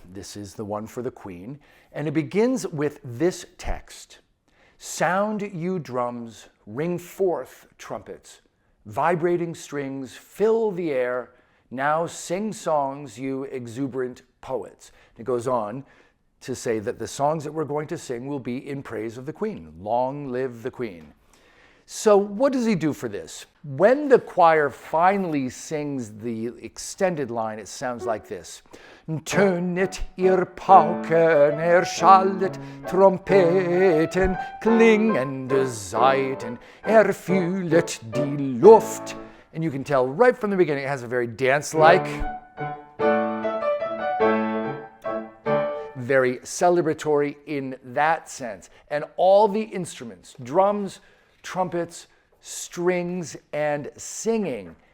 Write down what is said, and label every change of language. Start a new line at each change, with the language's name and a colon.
English: This is the one for the Queen, and it begins with this text: "Sound, you drums, ring forth, trumpets, vibrating strings, fill the air, now sing songs, you exuberant poets." It goes on, to say that the songs that we're going to sing will be in praise of the Queen. Long live the Queen. So what does he do for this? When the choir finally sings the extended line, it sounds like this.
German: Tönet ihr Pauken, erschallet Trompeten, klingende Saiten, erfüllet die Luft.
English: And you can tell right from the beginning it has a very dance-like, very celebratory in that sense. And all the instruments, drums, trumpets, strings, and singing.